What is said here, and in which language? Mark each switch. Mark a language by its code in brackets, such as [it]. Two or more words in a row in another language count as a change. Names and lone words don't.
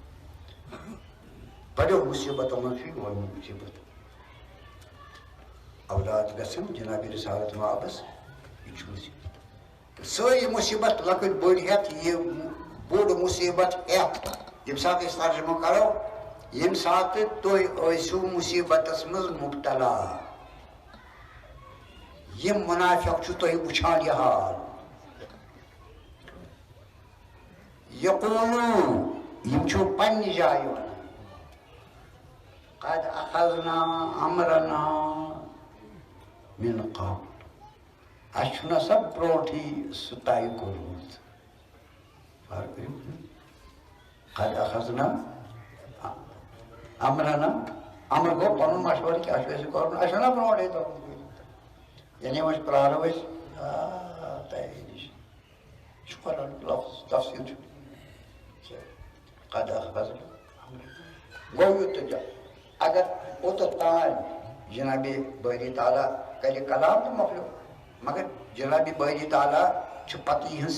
[ks] بڑیو مُصیبتو منٛز چھُ یہِ گۄڈنیُک مُصیبت اولاد گژھن جنابِ رسالت مآبس یہِ چھُ مُصیبت تہٕ سٲری مُصیبت لۄکٕٹۍ بٔڑۍ ہٮ۪تھ یہِ بوٚڑ مُصیبت ہٮ۪تھ ییٚمہِ ساتہٕ أسۍ ترجمہٕ کرو ییٚمہِ ساتہٕ تُہۍ ٲسِو مُصیبتس منٛز مُبتلا یِم مُنافِق چھُ تۄہہِ وٕچھان یہِ حال یقوٗلوٗ یِم چھِو پننہِ جایہِ ونان [ar] قد اخذنا امرنا من قبل [ks] اسہِ چھُنہ سا برونٹھٕے سُہ طے کوٚرمُت [ar] قد اخذنا امرنا [ks] امر گوٚو پنُن مشورٕ کیٛاہ چھُ اَسہِ کوٚرمُت اَسہِ چھُنہ برونٹھٕے تھوٚمُت یعنی وۄنۍ پرٛارو أسۍ تیٲری چھِ یہِ چھُ قرآنُک لفظ تفصیٖل چھُ [ar] قد اخذنا [ks] گوٚو یُتھ اگر اوٚتَتھ تام جنابِ باری تعالیٰ کرِ کلام تہٕ مۄکلیو مگر جنابِ باری تعالیٰ چھُ پتہٕ یِہنٛز